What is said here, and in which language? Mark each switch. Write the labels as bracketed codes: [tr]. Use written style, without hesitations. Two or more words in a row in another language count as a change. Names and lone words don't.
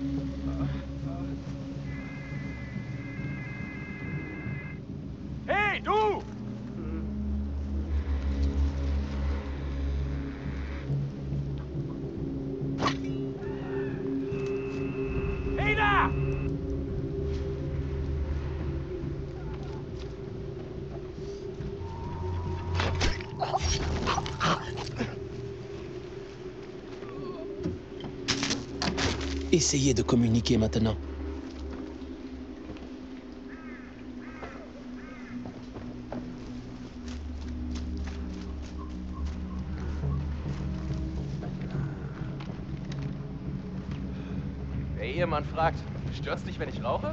[de] Hey, du! Hey da! [fr] Essayez de communiquer maintenant. [de] Der Ehemann fragt, stört's dich, wenn ich rauche?